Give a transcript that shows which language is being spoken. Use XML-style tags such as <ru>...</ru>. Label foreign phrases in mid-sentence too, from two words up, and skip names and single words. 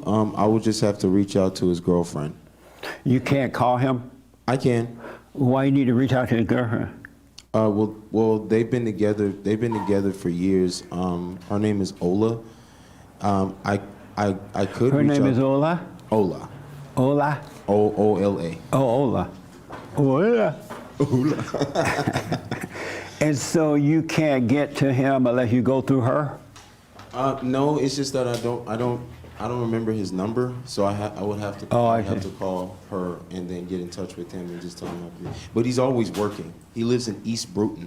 <en>I would just have to reach out to his girlfriend. You can't call him? I can. Why you need to reach out to his girlfriend? Well, they've been together. They've been together for years. Her name is Ola. I could. Her reach name out. is Ola? Ola. Ola? O-O-L-A. Oh, Ola. Ola. Ola. And so you can't get to him unless you go through her? No, it's just that I don't remember his number, so I would have to. I have see. to call her and then get in touch with him and just tell him. But he's always working. He lives in East Bruton.</en>